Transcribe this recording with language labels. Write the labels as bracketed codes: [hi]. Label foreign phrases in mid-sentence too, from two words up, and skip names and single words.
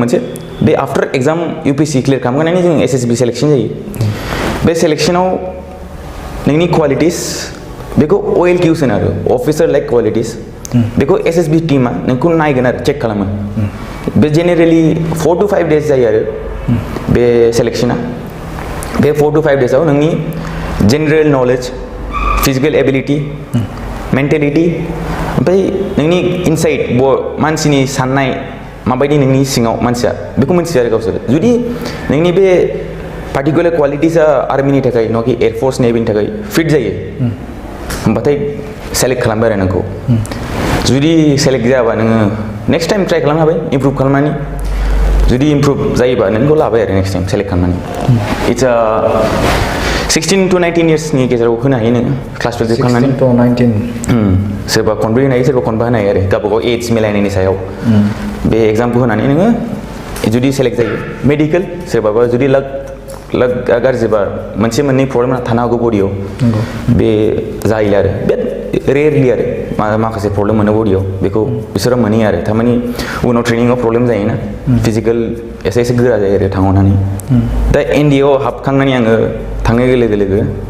[brx] मोनसे बे आफ्टार एग्जाम UPSC क्लियार खालामखांनानै जों SSB सेलेक्सन जायो बे सेलेक्सनाव नोंनि क्वालिटिस बेखौ OLQs होनो आरो [en] officer like qualities [brx] बेखौ SSB टीमा नोंखौ नायगोन आरो चेक खालामो बे जेनेरेलि [en] 4 to 5 days [brx] जायो आरो बे सेलेक्शना बे [en] 4 to 5 days [brx] आव नोंनि जेनेरेल नलेज फिजिकल एबिलिटी मेन्टेलिटी ओमफ्राय नोंनि इनसाइट मानसिनि साननाय माबायदि नोंनि सिङाव मानसिया बेखौ मिन्थियो आरो गावसोर जुदि नोंनि बे [en] particular qualities [brx] आर्मिनि थाखाय नङाखि एयारफोर्स नेभिनि थाखाय फिट जायो होमबाथाय सेलेक्ट खालामबाय आरो नोंखौ जुदि सेलेक्ट जायाबा नोङो [en] next time [brx] ट्राइ खालामनो हाबाय इमप्रुभ खालामनानै जुदि इमप्रुभ जायोबा नोंखौ लाबाय आरो [en] next time [brx] सेलेक्ट खालामनानै इट्स 16 to 19 इयार्सनि गेजेराव होनो हायो नोङो क्लास 12 जोबखांनानै 16 to 19 सोरबा खनब्रै होनो हायो सोरबा खनबा होनो हायो आरो गावबागाव एज मिलायनायनि सायाव बे एग्जामखौ होनानै नोङो जुदि सेलेक्ट जायो मेडिकेल सोरबाबा जुदि लाक गाज्रिबा मोनसे मोननै प्रब्लेम थानो हागौ बडियाव बे जायो आरो बे रेयारलि आरो माखासे प्रब्लेम मोनो बडियाव बेखौ बिसोरो मोनो आरो थारमाने उनाव ट्रेनिंआव प्रब्लेम जायोना फिजिकेल एसे गोरा जायो आरो थांनानै दा एनडिएआव हाबखांनानै आङो थांनाय लोगो लोगो